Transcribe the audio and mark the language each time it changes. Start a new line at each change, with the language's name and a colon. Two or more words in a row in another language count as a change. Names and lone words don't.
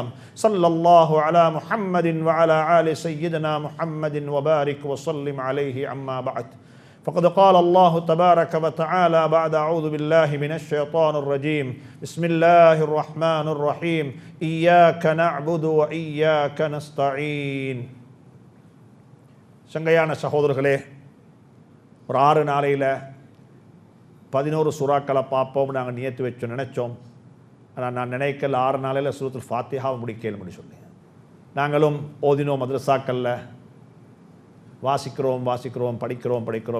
Arabic: صلى الله على محمد وعلى آل سيدنا محمد وبارك وسلم عليه. أما بعد، فقد قال الله تبارك وتعالى بعد أعوذ بالله من الشيطان الرجيم. بسم الله الرحمن الرحيم. إياك نعبد وإياك نستعين.
Tamil: சங்கையான சகோதரர்களே, ஒரு 6 நாளையில் 11 சூறாக்களை பார்ப்போம் நாங்கள் நியத்து வச்சு நினைச்சோம். ஆனால் நான் நினைக்கல 6 நாளையில் சூரத்துல் ஃபாத்திஹாவை முடிக்கலும்னு சொல்லி நாங்களும் ஓதினோம். மദ്രസാக்களில் வாசிக்கிறோம் படிக்கிறோம்.